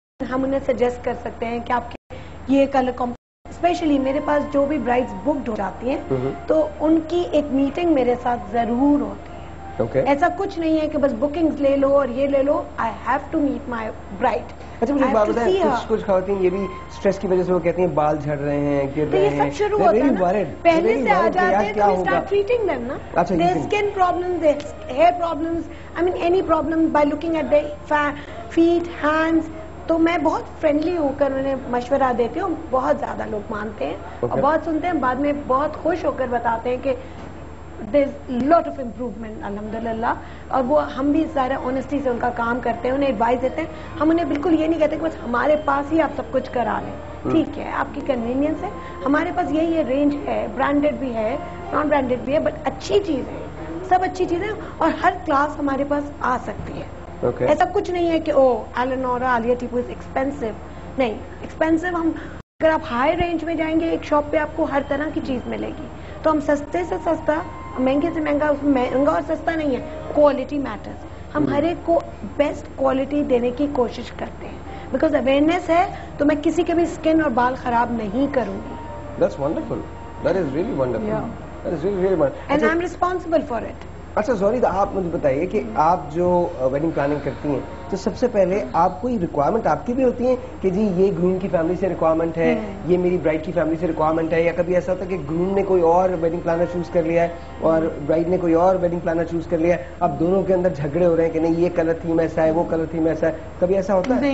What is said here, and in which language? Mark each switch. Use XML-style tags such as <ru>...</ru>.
<ur>ہم انہیں سجیسٹ کر سکتے ہیں کہ آپ کے یہ کلر, اسپیشلی میرے پاس جو بھی برائڈز بکڈ ہو جاتی ہیں تو ان کی ایک میٹنگ میرے ساتھ ضرور ہوتی ہے. ایسا کچھ نہیں ہے کہ بس بکنگز لے لو اور یہ لے لو.</ur> <en>I have to meet my bride.</en> <ur>اچھا مجھے بات بتائیں, کچھ خواتین یہ بھی اسٹریس کی وجہ سے وہ کہتی ہیں بال جھڑ رہے ہیں, گر رہے ہیں, یہ سب شروع ہوتا ہے پہلے سے آ جاتے ہیں تو</ur> <en>start treating them</en> <ur>نا.</ur> <en>their skin problems, their hair problems, I mean any problem by looking at their feet, hands,</en> <ur>تو میں بہت فرینڈلی ہو کر انہیں مشورہ دیتی ہوں. بہت زیادہ لوگ مانتے ہیں اور بہت سنتے ہیں, بعد میں بہت خوش ہو کر بتاتے ہیں کہ</ur> <en>there's lot of improvement</en> <ur>الحمدللہ. اور وہ ہم بھی ظاہر آنیسٹی سے ان کا کام کرتے ہیں, انہیں ایڈوائز دیتے ہیں. ہم انہیں بالکل یہ نہیں کہتے کہ بس ہمارے پاس ہی آپ سب کچھ کرا لیں, ٹھیک ہے آپ کی کنوینئنس ہے, ہمارے پاس یہی رینج ہے, برانڈیڈ بھی ہے, نان برانڈیڈ بھی ہے, بٹ اچھی چیز ہے, سب اچھی چیزیں, اور ہر کلاس ہمارے پاس آ سکتی ہے. ایسا کچھ نہیں ہے کہ او ایلنورا عالیہ ٹیپو از ایکسپینسو, نہیں ایکسپینسو. ہم اگر آپ ہائی رینج میں جائیں گے ایک شاپ پہ آپ کو ہر طرح کی چیز ملے گی. تو ہم سستے سے سستا, مہنگے سے مہنگا, مہنگا اور سستا نہیں ہے, کوالٹی میٹرز. ہم ہر ایک کو بیسٹ کوالٹی دینے کی کوشش کرتے ہیں, بیکاز اویئرنیس ہے تو میں کسی کے بھی اسکن اور بال خراب نہیں کروں گی.</ur> <en>That's wonderful. That is really wonderful. Yeah. That is really, really wonderful. And I'm responsible for it.</en> <ur>اچھا سوری, آپ مجھے بتائیے کہ آپ جو ویڈنگ پلاننگ کرتی ہیں تو سب سے پہلے آپ کوئی ریکوائرمنٹ آپ کی بھی ہوتی ہیں کہ جی یہ گروم کی فیملی سے ریکوائرمنٹ ہے, یہ میری برائڈ کی فیملی سے ریکوائرمنٹ ہے, یا کبھی ایسا ہوتا ہے کہ گروم نے کوئی اور ویڈنگ پلانر چوز کر لیا ہے اور برائڈ نے کوئی اور ویڈنگ پلانر چوز کر لیا ہے, اب دونوں کے اندر جھگڑے ہو رہے ہیں کہ نہیں یہ کلر تھیم ایسا ہے, وہ کلر تھیم ایسا ہے, کبھی ایسا ہوتا ہے؟</ur>